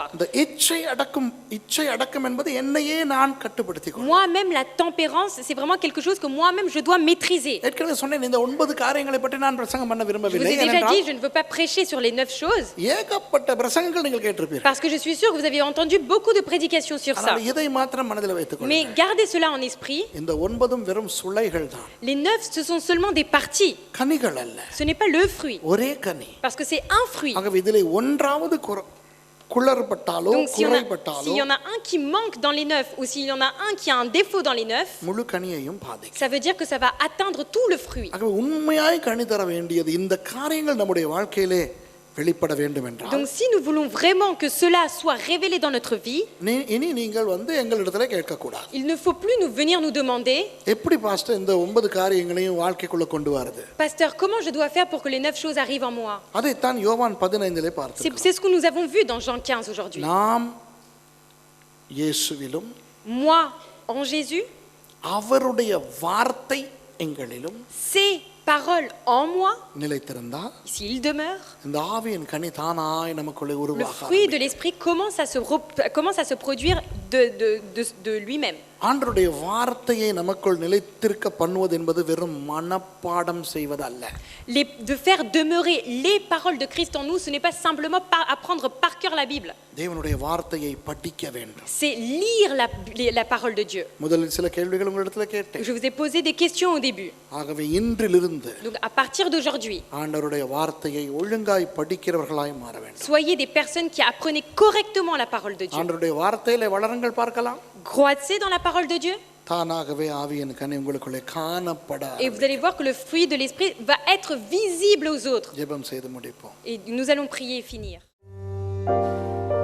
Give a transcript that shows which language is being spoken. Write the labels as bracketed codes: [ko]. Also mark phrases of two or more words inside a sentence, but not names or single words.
[ta] இந்த இச்சை அடக்கம் என்பது என்னையே நான் கட்டுப்படுத்திக் கொள்வது. [fr] Moi-même, la tempérance, c'est vraiment quelque chose que moi-même je dois maîtriser. [ta] ஏற்கனவே சொன்னேன், இந்த 9 காரியங்களை பற்றி நான் பிரசங்கம் பண்ண [fr] Je vous [ta] விரும்பவில்லை. [fr] ai déjà dit, je ne veux pas prêcher sur les 9 choses, [ta] ஏகப்பட்ட பிரசங்கங்கள் நீங்கள் கேட்டிருப்பீர்கள். [fr] parce que je suis sûre que vous avez entendu beaucoup de prédications sur ça. [ta] ஆனால் இதை மாத்திரம் மனதில் வைத்துக் [fr] Mais [ta] கொள்ளுங்கள். [fr] gardez cela en esprit. [ta] இந்த 9 வெறும் சுளைகள் தான். [fr] Les 9, ce sont seulement des parties. [ta] கனிகள் அல்ல. [fr] Ce n'est pas le fruit, [ta] ஒரே கனி. [fr] parce que c'est un fruit. [ta] ஆகவே இதிலே ஒன்றாவது குளறுபட்டாலோ [fr] Donc s'il [ta] குறைபட்டாலோ [fr] y en a un qui manque dans les 9 ou s'il y en a un qui a un défaut dans les 9, [ta] முழு கனியையும் பாதிக்கும். [fr] ça veut dire que ça va atteindre tout le fruit. [ta] ஆகவே உண்மையாய் கனி தர வேண்டியது இந்த காரியங்கள் நம்முடைய வாழ்க்கையிலே வெளிப்பட வேண்டும் என்றால், [fr] Donc si nous voulons vraiment que cela soit révélé dans notre vie, [ta] இனி நீங்கள் எங்களிடத்துல கேட்க கூடாது. [fr] il ne faut plus venir nous demander, [ta] எப்படி பாஸ்டர் இந்த 9 காரியங்களையும் வாழ்க்கைக்குள்ள கொண்டு வரது? [fr] Pasteur, comment je dois faire pour que les 9 choses arrivent en moi? [ta] அதைத்தான் யோவான் 15 பார்த்தோம். [fr] C'est ce que nous avons vu dans Jean 15 aujourd'hui. [ta] நாம் இயேசுவிலும் [fr] Moi en Jésus, [ta] அவருடைய வார்த்தை எங்களிலும் [fr] ses paroles en moi, [ta] நிலைத்திருந்தால் [fr] s'il demeure, [ta] இந்த ஆவியின் கனி தானாய் நமக்குள்ளே [fr] le [ta] உருவாக [fr] fruit de l'esprit commence à se produire de lui-même. [ta] ஆண்டவருடைய வார்த்தையை நமக்குள் நிலைத்திருக்க பண்ணுவது என்பது வெறும் மனப்பாடம் செய்வதல்ல. [fr] De faire demeurer les paroles de Christ en nous, ce n'est pas simplement apprendre par cœur la Bible. [ta] தேவனுடைய வார்த்தையை படிக்க வேண்டும். [fr] C'est lire la parole de Dieu. [ta] முதலில் சில கேள்விகள் உங்களிடத்துல கேட்டேன். [fr] Je vous ai posé des questions au début. [ta] ஆகவே இன்றிலிருந்து [fr] Donc à partir d'aujourd'hui, [ta] ஆண்டவருடைய வார்த்தையை ஒழுங்காய் படிக்கிறவர்களாய் மாற வேண்டும். [fr] soyez des personnes qui apprenaient correctement la parole de Dieu. [ta] ஆண்டவருடைய வார்த்தையிலே வளருங்கள் பார்க்கலாம். [fr] Croissez dans la parole de Dieu. [ta] தானாகவே ஆவியின் கனி உங்களுக்குள்ளே காணப்பட [fr] Et vous allez voir que le fruit de l'esprit va être visible aux autres. [ta] ஜெபம் செய்து முடிப்போம். [fr] Et nous allons prier et finir.